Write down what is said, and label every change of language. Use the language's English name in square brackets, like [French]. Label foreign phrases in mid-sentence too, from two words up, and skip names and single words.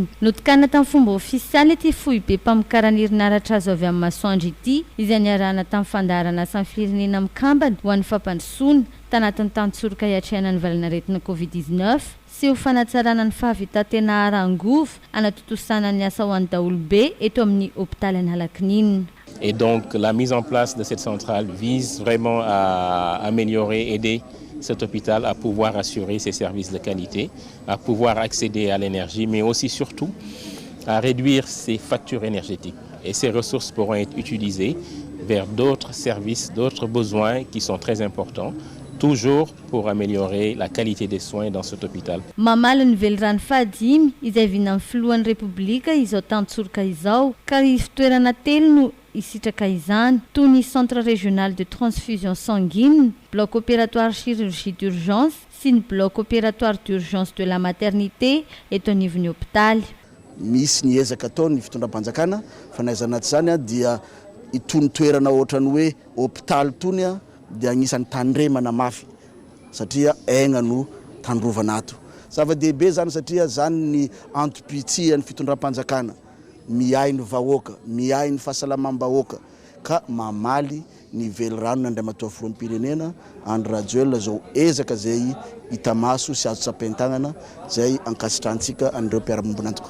[Malagasy] Notikana tamin'ny fomba ofisialy ity fohy be mpamokarana herinaratra azo avy amin'ny masoandro ity, izay niarahana tamin'ny fandarana asan'ny firenena mikambana ho an'ny fampandrosoana tanatin'ny tantsorika hiatrehana ny valanaretina Covid-19 sy ho fanatsarana ny fahavita-tena arangovo anatotosana ny asa ho an'ny daholobe eto amin'ny hôpitaly Analaknina. [French] Et donc la mise en place de cette centrale vise vraiment à améliorer, aider cet hôpital à pouvoir assurer ses services de qualité, à pouvoir accéder à l'énergie, mais aussi surtout à réduire ses factures énergétiques. Et ces ressources pourront être utilisées vers d'autres services, d'autres besoins qui sont très importants, toujours pour améliorer la qualité des soins dans cet hôpital. [Malagasy] Mamala ny velirano fahadimy izay vina amin'ny filohan'ny Repoblika izao tantsorika izao, ka fitoerana telo no isitraka izany toy ny [French] centre régional de transfusion sanguine, bloc opératoire chirurgie d'urgence [Malagasy] sy ny [French] bloc opératoire d'urgence de la maternité [Malagasy] eto anivon'ny hôpitaly. Misy ny ezaka atao ny fitondram-panjakana fa naizana zany dia itony toerana ohatrany hoe hôpitaly tony dia agnisan'ny tandremana mafy satria aigna no tandrovana ato. Zava-dehibe zany satria zany ny antopitsihany fitondram-panjakana, miay ny vahoaka, miay ny fahasalamam-bahoaka ka mamaly ny velirano ny andriamatoa filoham-pirenena Andry Rajoelina zao ezaka zay hita maso sy azo tsapain-tagnana zay ankasitrantsika an'ireo mpiara-mombona antoko.